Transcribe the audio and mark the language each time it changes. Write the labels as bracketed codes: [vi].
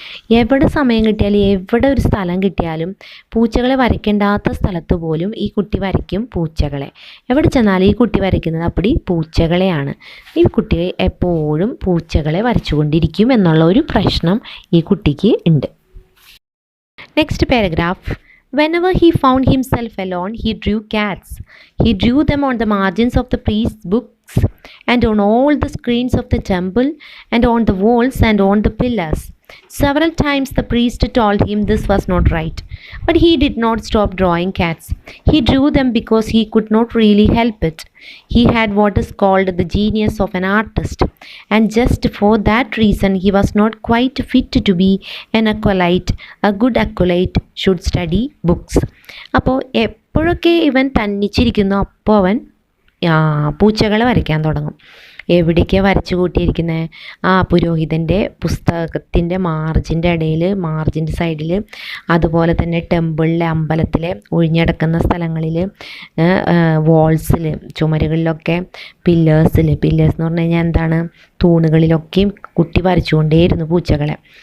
[ml] എവിടെ സമയം കിട്ടിയാലും എവിടെ ഒരു സ്ഥലം കിട്ടിയാലും പൂച്ചകളെ വരയ്ക്കേണ്ടാത്ത സ്ഥലത്ത് പോലും ഈ കുട്ടി വരയ്ക്കും പൂച്ചകളെ. എവിടെ ചെന്നാലും ഈ കുട്ടി വരയ്ക്കുന്നത് അപ്പടി പൂച്ചകളെയാണ്. ഈ കുട്ടി എപ്പോഴും പൂച്ചകളെ വരച്ചുകൊണ്ടിരിക്കും എന്നുള്ള ഒരു പ്രശ്നം ഈ കുട്ടിക്ക് ഉണ്ട്. [en] Next paragraph. Whenever he found himself alone, he drew cats. He drew them on the margins of the priest's books and on all the screens of the temple and on the walls and on the pillars. Several times the priest told him this was not right, but he did not stop drawing cats. He drew them because he could not really help it. He had what is called the genius of an artist, and just for that reason he was not quite fit to be an acolyte. A good acolyte should study books. [ml] അപ്പോൾ എപ്പോഴൊക്കെ ഇവൻ തന്നിച്ചിരിക്കുന്നു അപ്പോൾ അവൻ പൂച്ചകളെ വരയ്ക്കാൻ തുടങ്ങും. എവിടേക്കാണ് വരച്ചു കൂട്ടിയിരിക്കുന്നത്? ആ പുരോഹിതൻ്റെ പുസ്തകത്തിൻ്റെ മാർജിൻ്റെ ഇടയിൽ, മാർജിൻ്റെ സൈഡിൽ, അതുപോലെ തന്നെ ടെമ്പിളിലെ അമ്പലത്തിലെ ഒഴിഞ്ഞടക്കുന്ന സ്ഥലങ്ങളിൽ, വാൾസിൽ, ചുമരുകളിലൊക്കെ, പില്ലേഴ്സ് എന്ന് പറഞ്ഞു കഴിഞ്ഞാൽ എന്താണ്, തൂണുകളിലൊക്കെയും കുട്ടി വരച്ചുകൊണ്ടേയിരുന്നു പൂച്ചകളെ.